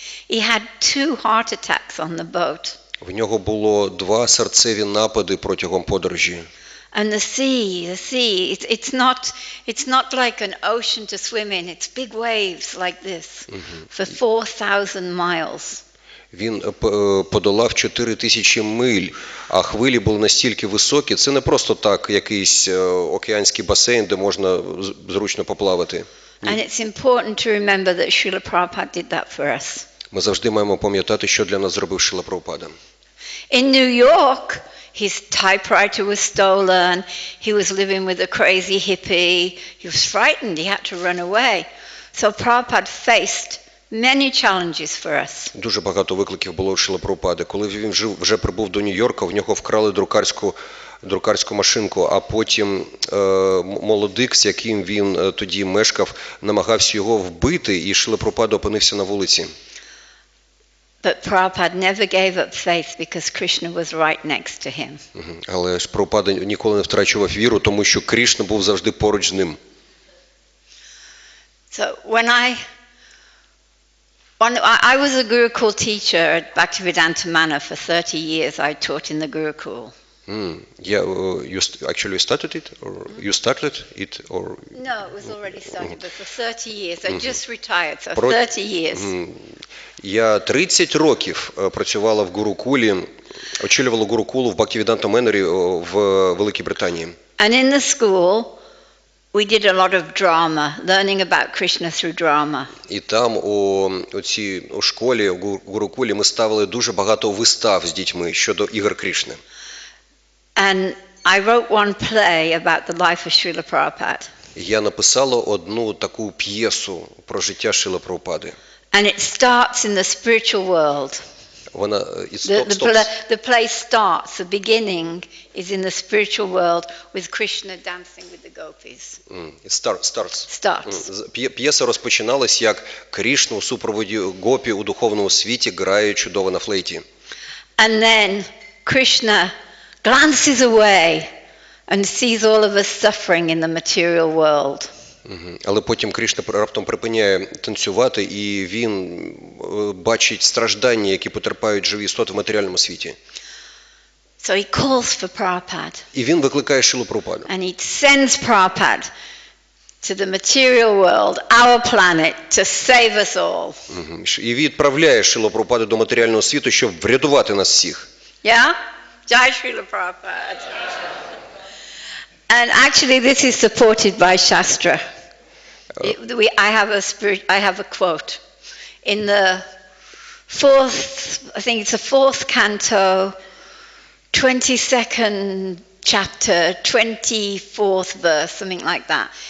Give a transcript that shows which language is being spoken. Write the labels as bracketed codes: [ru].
[en] He had 2 heart attacks on the boat. [uk] В нього було 2 серцеві напади протягом подорожі. [en] And the sea, it's not like an ocean to swim in. It's big waves like this for 4,000 miles. [uk] Він подолав 4000 миль, а хвилі були настільки високі. Це не просто так якийсь океанський басейн, де можна зручно поплавати. [en] And it's important to remember that Srila Prabhupada did that for us. [uk] Ми завжди маємо пам'ятати, що для нас зробив Шрила Прабхупада. [en] In New York, his typewriter was stolen. He was living with a crazy hippie. He was frightened. He had to run away. So Prabhupada faced many challenges for us. [uk] Дуже багато викликів було у Шрила Прабхупади. Коли він вже прибув до Нью-Йорка, в нього вкрали друкарську машинку, а потім молодик, з яким він тоді мешкав, намагався його вбити, і Шрила Прабхупада опинився на вулиці. [en] But Prabhupada never gave up faith because Krishna was right next to him. [uk] Але ж Прабхупада ніколи не втрачував віру, тому що Крішна був завжди поруч з ним. [en] So when I was a Gurukul teacher at Bhaktivedanta Manor for 30 years, I taught in the Gurukul. You actually started it, or you started it, or? No, it was already started, but for 30 years. I just retired, so 30 years. [uk] Я 30 років працювала в Гурукулі, очолювала Гурукулу в Бхактіведанта Менорі в Великій Британії. [en] And in the school, we did a lot of drama, learning about Krishna through drama. [uk] І там у школі, у Гурукулі, ми ставили дуже багато вистав з дітьми щодо ігор Крішни. [en] And I wrote one play about the life of Srila Prabhupada. [uk] Я написала одну таку п'єсу про життя Шрили Прабхупади. [en] And it starts in the spiritual world. The play starts, the beginning is in the spiritual world with Krishna dancing with the gopis. Starts. [uk] П'єса розпочиналась, як Крішна у супроводі гопі у духовному світі грає чудово на флейті. [en] And then Krishna glances away and sees all of us suffering in the material world. [uk] Але потім Крішна раптом припиняє танцювати, і він бачить страждання, які потерпають живі істоти в матеріальному світі. [en] So he calls for Prabhupada. [uk] І він викликає Шрилу Прабхупаду. [en] And he sends Prabhupada to the material world, our planet, to save us all. [uk] І відправляє Шрилу Прабхупаду до матеріального світу, щоб врятувати нас всіх. [en] Yeah? Jai Srila Prabhupada. And actually this is supported by Shastra. I have a quote. In the fourth canto, 22nd chapter, 24th verse, something like that.